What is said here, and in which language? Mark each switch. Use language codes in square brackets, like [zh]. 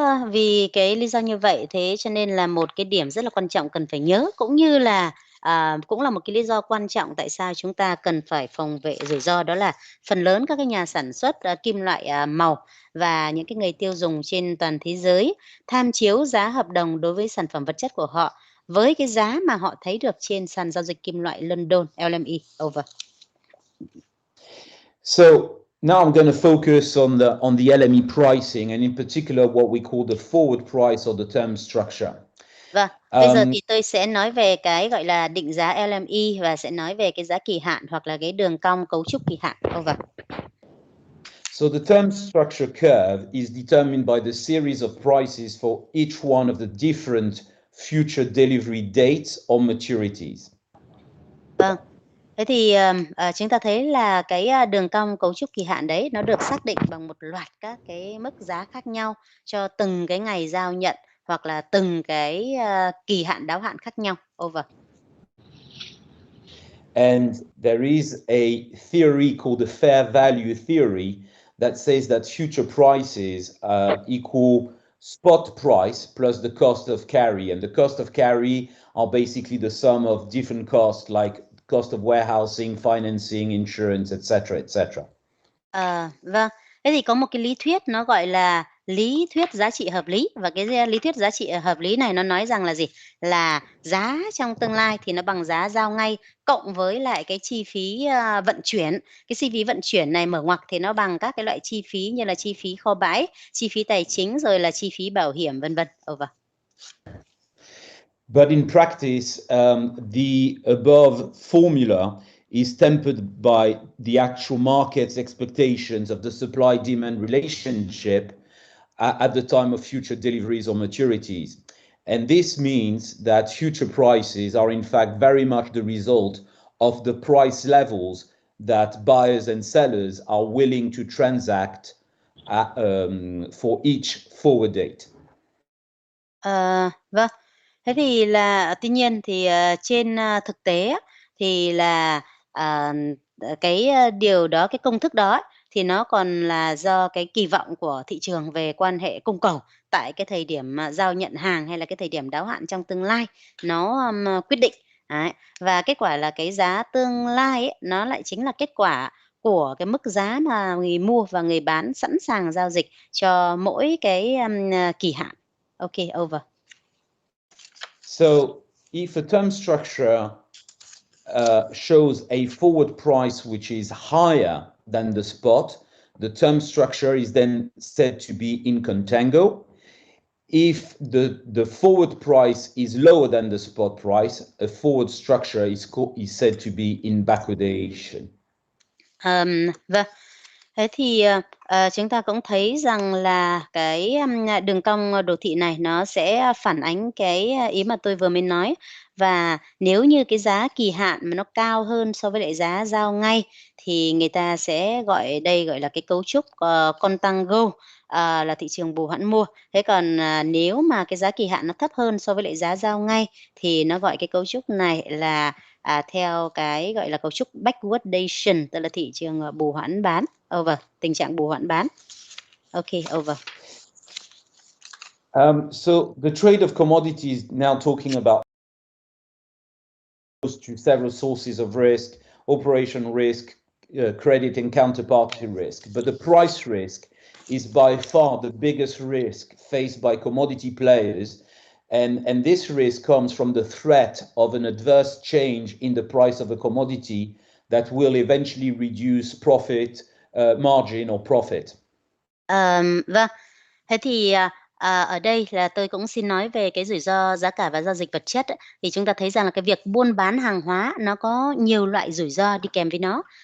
[vi] Vì cái lý do như vậy, thế cho nên là một cái điểm rất là quan trọng cần phải nhớ, cũng như là cũng là một cái lý do quan trọng tại sao chúng ta cần phải phòng vệ rủi ro, đó là phần lớn các cái nhà sản xuất kim loại màu và những cái người tiêu dùng trên toàn thế giới tham chiếu giá hợp đồng đối với sản phẩm vật chất của họ với cái giá mà họ thấy được trên sàn giao dịch kim loại London LME. [en] Over. So now I'm going to focus on the LME pricing, and in particular what we call the forward price or the term structure. [vi] Vâng, bây giờ thì tôi sẽ nói về cái gọi là định giá LME và sẽ nói về cái giá kỳ hạn hoặc là cái đường cong cấu trúc kỳ hạn. [en] Over. So the term structure curve is determined by the series of prices for each one of the different future delivery dates or maturities. [vi] Vâng. Thế thì chúng ta thấy là cái đường cong cấu trúc kỳ hạn đấy nó được xác định bằng một loạt các cái mức giá khác nhau cho từng cái ngày giao nhận hoặc là từng cái kỳ hạn đáo hạn khác nhau. [en] Over. And there is a theory called the fair value theory that says that future prices equal spot price plus the cost of carry, and the cost of carry are basically the sum of different costs like cost of warehousing, financing, insurance, etc., etc. [vi] Vâng. Thế thì có một cái lý thuyết nó gọi là lý thuyết giá trị hợp lý, và cái lý thuyết giá trị hợp lý này nó nói rằng là gì? Là giá trong tương lai thì nó bằng giá giao ngay cộng với lại cái chi phí vận chuyển. Cái chi phí vận chuyển này mở ngoặc thì nó bằng các cái loại chi phí như là chi phí kho bãi, chi phí tài chính, rồi là chi phí bảo hiểm, vân vân. [en] Over. But in practice, the above formula is tempered by the actual market's expectations of the supply-demand relationship at the time of future deliveries or maturities. And this means that future prices are in fact very much the result of the price levels that buyers and sellers are willing to transact for each forward date. [vi] Vâng. Thế thì là tuy nhiên thì trên thực tế thì là cái điều đó, cái công thức đó thì nó còn là do cái kỳ vọng của thị trường về quan hệ cung cầu tại cái thời điểm mà giao nhận hàng hay là cái thời điểm đáo hạn trong tương lai nó quyết định. Đấy. Và kết quả là cái giá tương lai ấy, nó lại chính là kết quả của cái mức giá mà người mua và người bán sẵn sàng giao dịch cho mỗi cái kỳ hạn. [en] Okay, over. So if a term structure shows a forward price which is higher than the spot, the term structure is then said to be in contango. If the forward price is lower than the spot price, a forward structure is said to be in backwardation. [vi] Vâng. Thế thì chúng ta cũng thấy rằng là cái đường cong đồ thị này nó sẽ phản ánh cái ý mà tôi vừa mới nói. Và nếu như cái giá kỳ hạn mà nó cao hơn so với lại giá giao ngay thì người ta sẽ gọi là cái cấu trúc contango, là thị trường bù hoãn mua. Thế còn nếu mà cái giá kỳ hạn nó thấp hơn so với lại giá giao ngay thì nó gọi cái cấu trúc này là theo cái gọi là cấu trúc backwardation, tức là thị trường bù hoãn bán. [en] Over. [vi] Tình trạng bù hoãn bán. [en] Okay, over. So the trade of commodities now talking about to several sources of risk, operation risk, credit and counterparty risk. But the price risk is by far the biggest risk faced by commodity players. And this risk comes from the threat of an adverse change in the price of a commodity that will eventually reduce profit, margin or profit. [vi] Vâng, thế thì ở đây là tôi cũng xin nói về cái rủi ro giá cả và giao dịch vật chất ấy. Thì chúng ta thấy rằng là cái việc buôn bán hàng hóa nó có nhiều loại rủi ro đi kèm với nó.